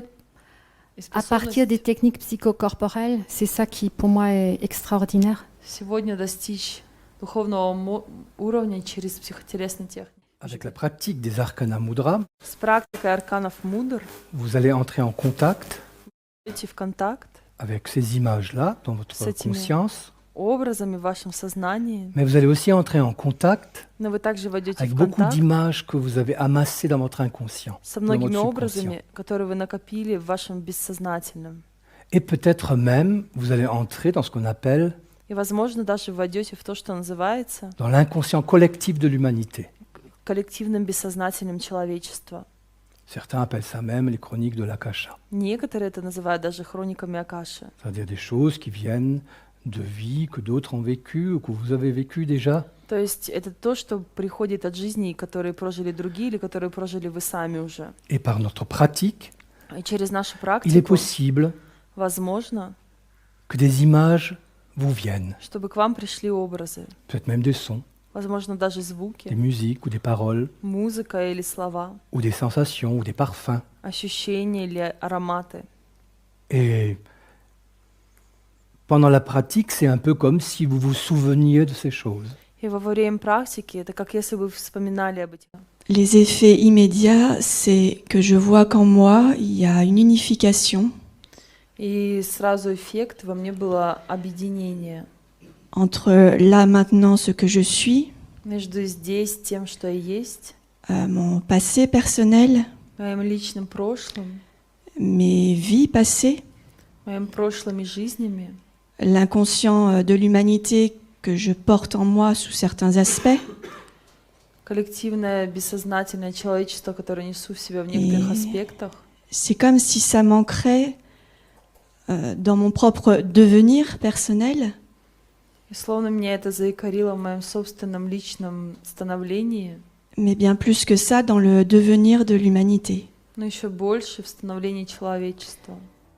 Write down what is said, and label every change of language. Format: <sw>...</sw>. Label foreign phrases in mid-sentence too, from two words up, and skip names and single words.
<ru>И</ru> <fr>à partir des</fr> <ru>способность</ru> <fr>techniques psychocorporelles, c'est ça qui pour moi est extraordinaire.</fr> <ru>сегодня достичь духовного уровня через психотелесные техники.</ru> <fr>Avec la pratique des arcana mudra,</fr> <ru>С практикой арканов мудр</ru> <fr>vous allez entrer en contact</fr> <ru>идти в контакт</ru> <fr>avec ces images-là dans votre</fr> <ru>С этими</ru> <fr>conscience,</fr> <ru>образами в вашем сознании,</ru> <fr>mais vous allez aussi entrer en contact</fr> <ru>но вы также войдете</ru> <fr>avec</fr> <ru>в</ru> <fr>beaucoup</fr> <ru>контакт</ru> <fr>d'images que vous avez amassées dans votre inconscient,</fr> <ru>со</ru> <fr>dans votre</fr> <ru>многими</ru> <fr>subconscient.</fr> <ru>образами, которые вы накопили в вашем бессознательном.</ru> <fr>Et peut-être même, vous allez entrer dans ce qu'on appelle</fr> <ru>И, возможно, даже войдете в то, что называется</ru> <fr>dans l'inconscient collectif de l'humanité.</fr> <ru>коллективным бессознательным человечества.</ru> <fr>Certains appellent ça même les chroniques de l'Akasha,</fr> <ru>Некоторые это называют даже хрониками Акаши.</ru> <fr>c'est-à-dire des choses qui viennent de vies que d'autres ont vécues ou que vous avez vécues déjà.</fr> <ru>То есть это то, что приходит от жизней, которые прожили другие или которые прожили вы сами уже.</ru> <fr>Et par notre pratique,</fr> <ru>И через нашу</ru> <fr>il est</fr> <ru>практику</ru> <fr>possible</fr> <ru>возможно,</ru> <fr>que des images vous viennent,</fr> <ru>чтобы к вам пришли образы,</ru> <fr>peut-être même des sons,</fr> <ru>возможно, даже</ru> <fr>des</fr> <ru>звуки,</ru> <fr>musiques ou des paroles,</fr> <ru>музыка или слова,</ru> <fr>ou des sensations ou des parfums.</fr> <ru>ощущения или ароматы.</ru> <fr>Et pendant la pratique, c'est un peu comme si vous vous souveniez de ces choses.</fr> <ru>И во время практики это как если бы вы вспоминали об этом.</ru> <fr>Les effets immédiats, c'est que je vois qu'en moi, il y a une unification</fr> <ru>И сразу эффект во мне было объединение</ru> <fr>entre là, maintenant, ce que je suis,</fr> <ru>между здесь тем, что я есть,</ru> <fr>mon passé personnel,</fr> <ru>моим личным прошлым,</ru> <fr>mes vies passées,</fr> <ru>моим прошлыми жизнями,</ru> <fr>l'inconscient de l'humanité que je porte en moi sous certains aspects.</fr> <ru>коллективное бессознательное человечество, которое несу в себе в некоторых И- аспектах.</ru> <fr>C'est comme si ça manquerait dans mon propre devenir personnel.</fr> <ru>И словно меня это заикарило в моем собственном личном становлении,</ru> <fr>Mais bien plus que ça, dans le devenir de l'humanité.</fr> <ru>но еще больше в становлении человечества.</ru>